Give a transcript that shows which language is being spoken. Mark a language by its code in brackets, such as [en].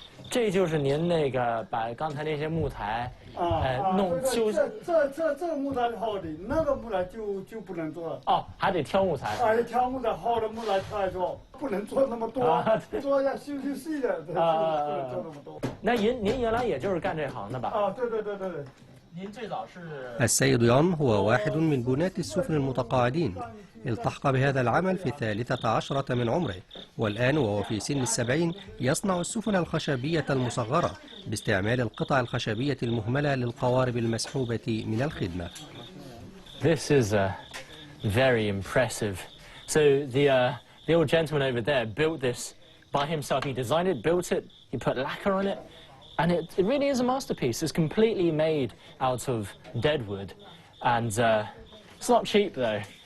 [en] This is [zh] 您那个把刚才那些木材弄修。这木材好的，那个木材就不能做了。哦，还得挑木材。还得挑木材，好的木材挑来做，不能做那么多，做要修细的，不能做那么多。那您原来也就是干这行的吧？啊，对。您最早是。 [ar] السيد يون هو واحد من بناة السفن المتقاعدين. التحق بهذا العمل في 13 من عمره، والآن وهو في سن 70 يصنع السفن الخشبية المصغرة باستعمال القطع الخشبية المهملة للقوارب المسحوبة من الخدمة. [en] This is very impressive. So the old gentleman over there built this by himself. He designed it, built it, he put lacquer on it, and it really is a masterpiece. It's completely made out of dead wood, and it's not cheap though.